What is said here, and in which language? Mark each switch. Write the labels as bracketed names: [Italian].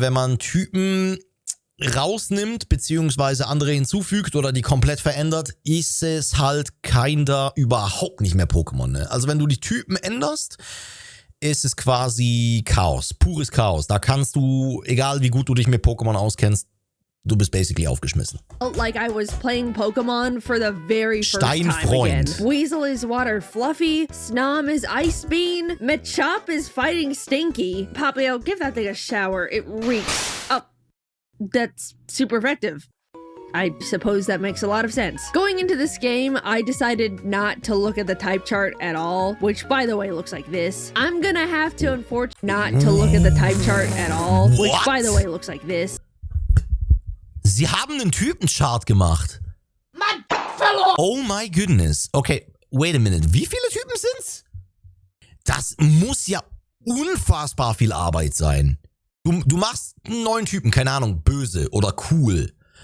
[German] Wenn man Typen rausnimmt, beziehungsweise andere hinzufügt oder die komplett verändert, ist es halt überhaupt nicht mehr Pokémon, ne? Also wenn du die Typen änderst, ist es quasi Chaos, pures Chaos. Da kannst du, egal wie gut du dich mit Pokémon auskennst, du bist basically aufgeschmissen. [English] Like I was playing Pokemon for the very first time again. Weasel is Water Fluffy, Snom is Ice Bean, Machop is fighting Stinky. Poplio, give that thing a shower, it reeks. Oh, that's super effective. I suppose that makes a lot of sense. Going into this game, I decided not to look at the type chart at all, which by the way looks like this. I'm gonna have to unfortunately not to look at the type chart at all, which by the way looks like this. [German] Sie haben einen Typenchart gemacht. [English] Oh my goodness. Okay, wait a minute. [German] Wie viele Typen sind's? Das muss ja unfassbar viel Arbeit sein. Du machst einen neuen Typen, keine Ahnung, böse oder cool.